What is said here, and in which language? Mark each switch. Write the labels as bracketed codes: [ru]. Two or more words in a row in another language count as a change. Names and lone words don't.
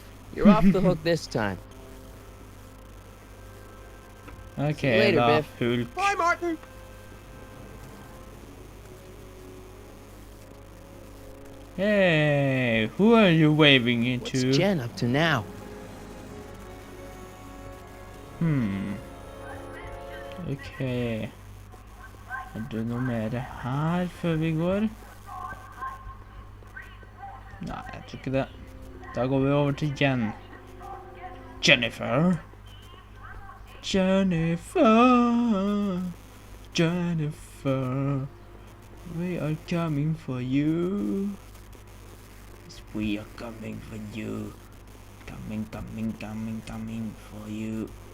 [en] You're off the hook this time. Okay, later, da. Biff. Hulk. Bye, Martin. Hey, who are you waving What's into? Jen up to now? Ok. [no] Er det noe mer her før vi går? Nei, jeg tror ikke det. Da går vi over til Jen. [en] Jennifer. Jennifer. Jennifer. We are coming for you. Yes, we are coming for you. Coming for you.